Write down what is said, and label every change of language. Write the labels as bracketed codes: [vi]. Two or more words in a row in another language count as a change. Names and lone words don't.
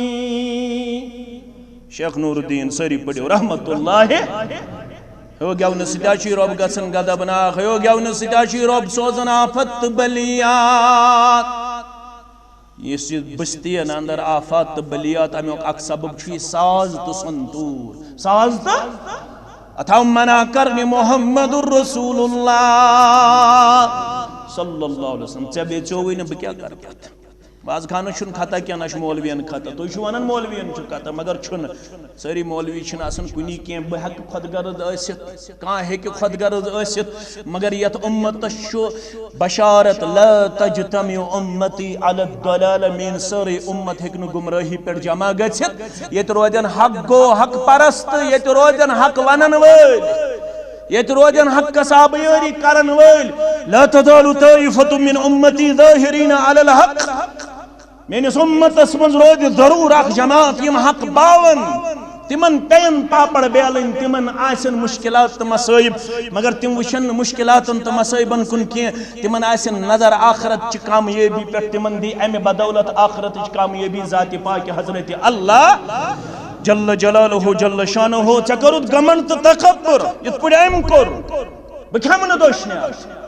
[ks] شیخ نوٗر الدیٖن سٲری پٔرِو رحمتُ اللہ ہیو گٮ۪ونہٕ سۭتۍ چھُے رۄب گژھان غضبناک ہیو گٮ۪ونہٕ سۭتۍ چھُے رۄب سوزان آفت تہٕ بلیات یُس یہِ بٔستِین اندر آفات تہٕ بلیات امیُک اکھ سبب چھُ یہِ ساز تہٕ سنتوٗر ساز تہٕ اتھ آو منع کرنہِ [ar] محمد رسول اللہ صلی اللہ علیہ وسلم [ks] ژےٚ بیٚژیووٕے نہٕ بہٕ کیٛاہ کرٕ پتہٕ باز خانس چھُنہٕ خطا کینٛہہ نہ چھُ مولوِین خطا تُہۍ چھِو ونان مولوِین چھُ خطا مگر چھُنہٕ سٲری مولوی چھِنہٕ آسان کُنی کینٛہہ بہٕ ہٮ۪کہٕ خۄد غرض ٲسِتھ کانٛہہ ہیٚکہِ خۄد غرض ٲسِتھ مگر یتھ اُمتس چھُ بشارت [ar] لا تجتمع امتی علی الضلالہ [ks] میٲنۍ سٲرٕے اُمت ہیٚکہِ نہٕ گمرٲہی پٮ۪ٹھ جمع گٔژھِتھ ییٚتہِ روزن حق گوٚو حق پرست ییٚتہِ روزن حق ونن وٲلۍ ییٚتہِ روزن حق قصاب یٲری کرن وٲلۍ [ar] لا تزال طائفة من امتی ظاہرین علی [ks] الحق میٲنِس اُمتس منٛز روزِ ضروٗر اکھ جماعت یِم حق باون تِمن پیٚین پاپڑ بیلٕنۍ تِمن آسن مُشکلات تہٕ مصٲیب مگر تِم وٕچھن نہٕ مُشکلاتن تہٕ مصٲیبن کُن کینٛہہ تِمن آسن نظر آخرت چہِ کامیٲبی پٮ۪ٹھ تِمن دی امہِ بدولت آخرتٕچ کامیٲبی ذاتِ پاکہِ حضرتِ اللہ [ar] جل جلالہ جل شانہ [ks] ژےٚ کوٚرُتھ گمنڈ تہٕ تکبر یِتھ پٲٹھۍ أمۍ کوٚر بہٕ کھٮ۪مہٕ نہٕ دٔچھنہِ آز